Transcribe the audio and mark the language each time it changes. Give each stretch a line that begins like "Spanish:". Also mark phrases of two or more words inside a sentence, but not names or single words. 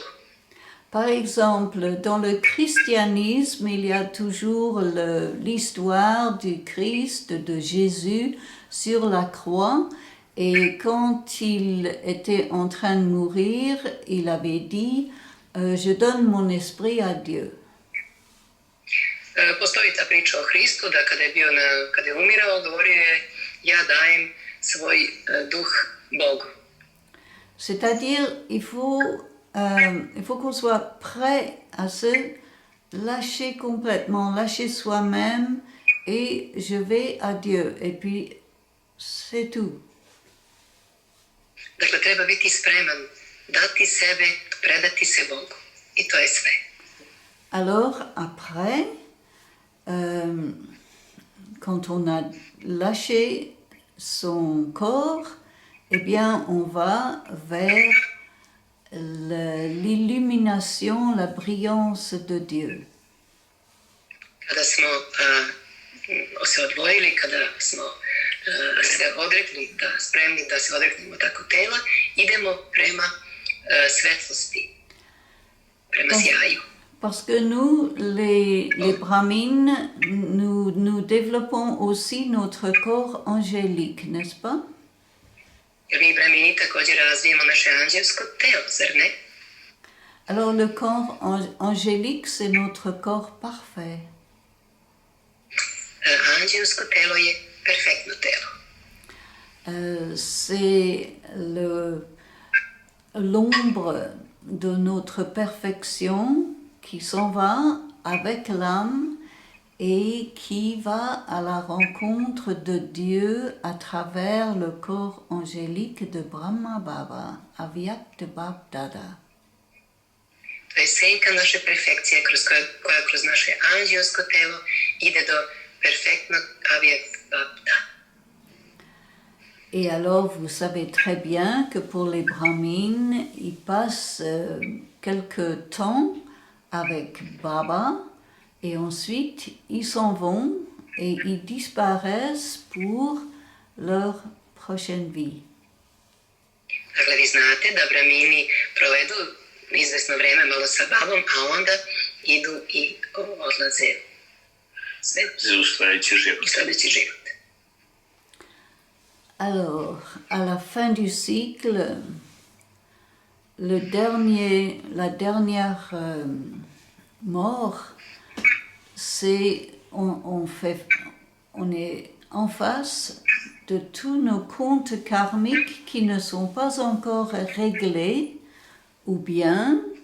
French: Par exemple, dans le christianisme, il y a toujours l'histoire du Christ, de Jésus, sur la croix. Et quand il était en train de mourir, il avait dit, je donne mon esprit à Dieu.
Serbian: Postoji ta priča o Hristu, da kada je umirao, govorio je, ja dajem svoj duh Bogu.
French: C'est-à-dire, il faut qu'on soit prêt à se lâcher complètement, lâcher soi-même, et je vais à Dieu. Et puis, c'est tout.
Serbian: Dakle, treba biti spreman, dati sebe, predati se Bogu. I to je sve.
French: Alors, après, quand on a lâché son corps, eh bien, on va vers l'illumination, la brillance de Dieu.
Serbian: Kada smo se odvojili, kada smo se odrekli, spremni da se odreknemo tako tela, idemo prema svetlosti, prema sjaju.
French: Parce que nous, les brahmines, nous développons aussi notre corps angélique, n'est-ce pas?
Serbian: Jer mi brahmini također razvijemo naše anđelsko telo, zar ne?
French: Alors le corps angélique, c'est notre corps parfait.
Serbian: Anđelsko telo je perfektno telo.
French: C'est l'ombre de notre perfection qui s'en va avec l'âme et qui va à la rencontre de Dieu à travers le corps angélique de Brahma Baba, Avyakta Bab Dada.
Serbian: To je senka naše perfekcije koja kroz naše anđelsko telo ide do perfektnog Avyakta Baba.
French: Et alors, vous savez très bien que pour les brahmines, ils passent quelque temps avec Baba et ensuite ils s'en vont et ils disparaissent pour leur prochaine vie.
Serbian: Dakle, vi znate da Brahmini provedu izvesno vreme malo sa babom, a onda idu i odlaze u sledeći život.
French: Alors, à la fin du cycle, la dernière mort, c'est on est en face de tous nos comptes karmiques qui ne sont pas encore réglés, ou bien